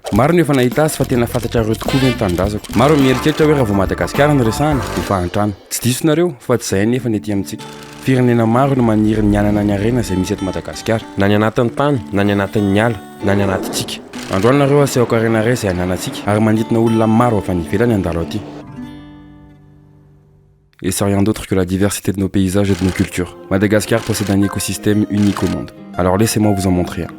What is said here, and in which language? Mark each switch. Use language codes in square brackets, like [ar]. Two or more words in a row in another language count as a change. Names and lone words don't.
[mg] Maro ny efa nahita azy fa tena fantatra ireo tokoa ny tanindrazako. Maro mieritreritra hoe raha vao Madagasikara no resahana dia fa an-trano. Tsy diso nareo fa tsy izay nefa ny ety amintsika. Firenena maro no maniry ny anana ny arena izay misy eto Madagasikara, na ny anatin'ny tany, na ny anatin'ny ala, na ny anatintsika. Androany nareo asehoko arena ray izay ananantsika ary manditina olona maro avy any ivelany andalo aty. [fr] Et c'est rien d'autre que la diversité de nos paysages et de nos cultures. Madagascar possède un écosystème unique au monde. Alors laissez-moi vous en montrer un.